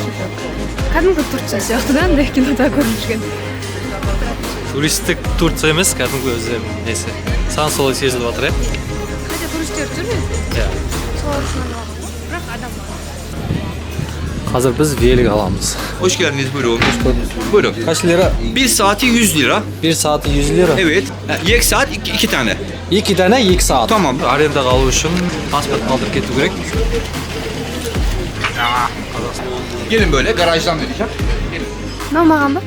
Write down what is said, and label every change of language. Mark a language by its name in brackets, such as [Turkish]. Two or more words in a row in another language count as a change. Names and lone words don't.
[Kazakh] Кәдімгі Турция сияқты да, андай кинода көріп жүрген. Туристік Турция емес, кәдімгі өзі несі. Саған солай сезіліп жатыр, Қайда туристер жүр ме? Иә. Солар үшін бірақ адам бар. Қазір біз велик аламыз. [Turkish] Hoş geldiniz, buyurun. Buyurun. Kaç lira? Bir saati 100 lira. 1 saati 100 lira. Evet. Yek saat iki tane. 2 tane 2 saat. Tamam. [Kazakh] Арендаға алу үшін паспорт қалдырып кету керек. [Turkish] Gelin böyle garajdan vereceğim. [Kazakh] Мынау маған ба?